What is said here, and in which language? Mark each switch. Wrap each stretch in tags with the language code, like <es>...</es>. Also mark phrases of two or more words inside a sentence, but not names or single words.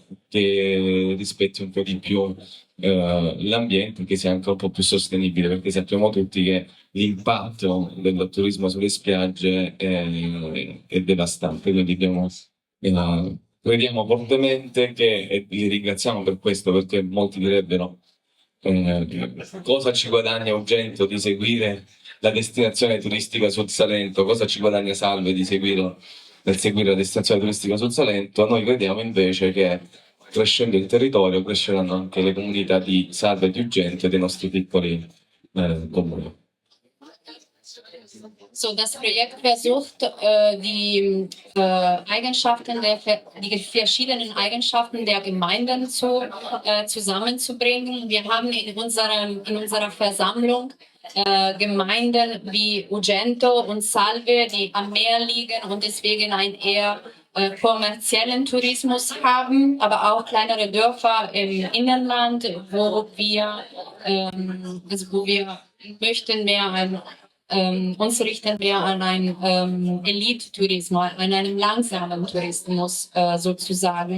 <it>che rispetti un po' di più l'ambiente, che sia anche un po' più sostenibile, perché sappiamo tutti che l'impatto del turismo sulle spiagge è devastante, quindi crediamo fortemente che, e li ringraziamo per questo, perché molti direbbero cosa ci guadagna Ugento di seguire la destinazione turistica sul Salento, cosa ci guadagna Salve di seguire, nel seguire la destinazione turistica sul Salento. Noi crediamo invece che crescendo il territorio cresceranno anche le comunità di Salve e di Ugento e dei nostri piccoli comuni.</it> <de>So, das Projekt versucht, die verschiedenen Eigenschaften der Gemeinden zusammenzubringen. Wir haben in unserer Versammlung Gemeinden wie Ugento und Salve, die am Meer liegen und deswegen einen eher kommerziellen Tourismus haben, aber auch kleinere Dörfer im Inland, wo wir möchten mehr uns richten wir an einen Elite-Tourismus, an einen langsamen Tourismus sozusagen.</de>